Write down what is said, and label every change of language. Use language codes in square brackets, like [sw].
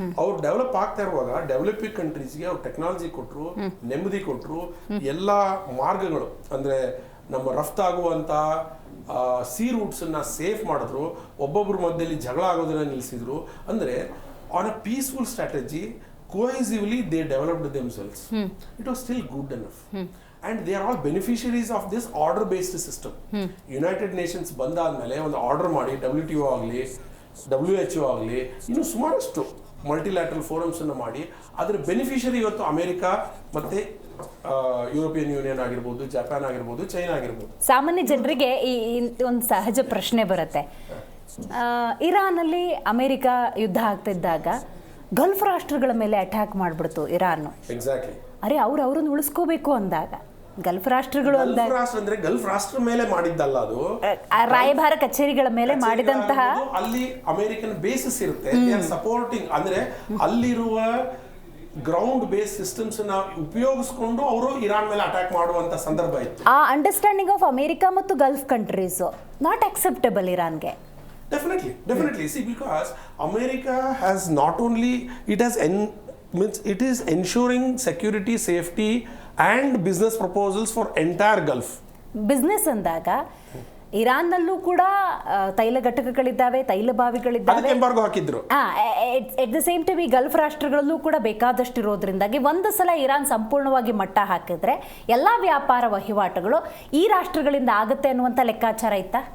[kn] ಅವ್ರು ಡೆವಲಪ್ ಆಗ್ತಾ ಇರುವಾಗ ಡೆವಲಪಿಂಗ್ ಕಂಟ್ರೀಸ್ಗೆ ಅವ್ರು ಟೆಕ್ನಾಲಜಿ ಕೊಟ್ಟರು, ನೆಮ್ಮದಿ ಕೊಟ್ಟರು, ಎಲ್ಲ ಮಾರ್ಗಗಳು ಅಂದರೆ ನಮ್ಮ ರಫ್ತಾಗುವಂಥ ಸಿ ರೂಟ್ಸನ್ನು ಸೇಫ್ ಮಾಡಿದ್ರು, ಒಬ್ಬೊಬ್ಬರ ಮಧ್ಯದಲ್ಲಿ ಜಗಳ ಆಗೋದನ್ನು ನಿಲ್ಲಿಸಿದ್ರು. ಅಂದರೆ [en] On a peaceful strategy cohesively they developed themselves. It was still good enough. And they are all beneficiaries of this order based system. United Nations [kn] ಬಂದಾದ್ಮೇಲೆ ಒಂದು ಆರ್ಡರ್ ಮಾಡಿ WTO ಆಗಲಿ WHO ಆಗಲಿ, ಇನ್ನು ಸುಮಾರಷ್ಟು ಮಲ್ಟಿಲ್ಯಾಟ್ರಲ್ ಫೋರಮ್ಸನ್ನು ಮಾಡಿ ಅದರ ಬೆನಿಫಿಷರಿ ಇವತ್ತು ಅಮೆರಿಕ ಮತ್ತು ಯುರೋಪಿಯನ್ ಯೂನಿಯನ್ ಆಗಿರ್ಬೋದು, ಜಪಾನ್ ಆಗಿರ್ಬೋದು, ಚೈನಾ ಆಗಿರ್ಬೋದು. ಸಾಮಾನ್ಯ ಜನರಿಗೆ ಈ ಒಂದು ಸಹಜ ಪ್ರಶ್ನೆ ಬರುತ್ತೆ. ಇರಾನಲ್ಲಿ ಅಮೆರಿಕ ಯುದ್ಧ ಆಗ್ತಿದ್ದಾಗ ಗಲ್ಫ್ ರಾಷ್ಟ್ರಗಳ ಮೇಲೆ ಅಟ್ಯಾಕ್ ಮಾಡಿಬಿಡ್ತು ಇರಾನ್. [en] Exactly. [kn] ಅರೆ ಅವ್ರನ್ನ ಉಳಿಸ್ಕೋಬೇಕು ಅಂದಾಗ ಗಲ್ಫ್ ರಾಷ್ಟ್ರಗಳು ಅಂದಾಗ ಅಂದ್ರೆ ಗಲ್ಫ್ ರಾಷ್ಟ್ರ ಮೇಲೆ ಮಾಡಿದ್ದಲ್ಲ, ಅದು ರಾಯಭಾರ ಕಚೇರಿಗಳ ಮೇಲೆ ಮಾಡಿದಂತಹ ಅಲ್ಲಿ ಅಮೆರಿಕನ್ ಬೇಸಿಸ್ ಇರುತ್ತೆ, ಸಪೋರ್ಟಿಂಗ್ ಅಂದ್ರೆ ಅಲ್ಲಿರುವ ಗ್ರೌಂಡ್ ಬೇಸ್ ಸಿಸ್ಟಮ್ಸ್ ನ ಉಪಯೋಗಿಸಿಕೊಂಡು ಅವರು ಇರಾನ್ ಮೇಲೆ ಅಟ್ಯಾಕ್ ಮಾಡುವಂತ ಸಂದರ್ಭ ಇತ್ತು. [en] ಆ understanding of America ಮತ್ತು Gulf countries not acceptable ಇರಾನ್ಗೆ. Definitely. See, because America has not only, it is ensuring security, safety and business proposals for entire Gulf. [kn] Business ಅಂದಾಗ ಇರಾನ್ನಲ್ಲೂ ಕೂಡ ತೈಲ ಘಟಕಗಳಿದ್ದಾವೆ, ತೈಲ ಬಾವಿಗಳಿದ್ದಾವೆ, ಎಂಬಾರ್ಗೋ ಹಾಕಿದ್ರು. [en] at the same time [kn] ಈ ಗಲ್ಫ್ ರಾಷ್ಟ್ರಗಳಲ್ಲೂ ಕೂಡ ಬೇಕಾದಷ್ಟು ಇರೋದ್ರಿಂದಾಗಿ ಒಂದು ಸಲ ಇರಾನ್ ಸಂಪೂರ್ಣವಾಗಿ ಮಟ್ಟ ಹಾಕಿದ್ರೆ ಎಲ್ಲ ವ್ಯಾಪಾರ ವಹಿವಾಟುಗಳು ಈ ರಾಷ್ಟ್ರಗಳಿಂದ ಆಗುತ್ತೆ ಅನ್ನುವಂಥ ಲೆಕ್ಕಾಚಾರ ಇತ್ತಾ?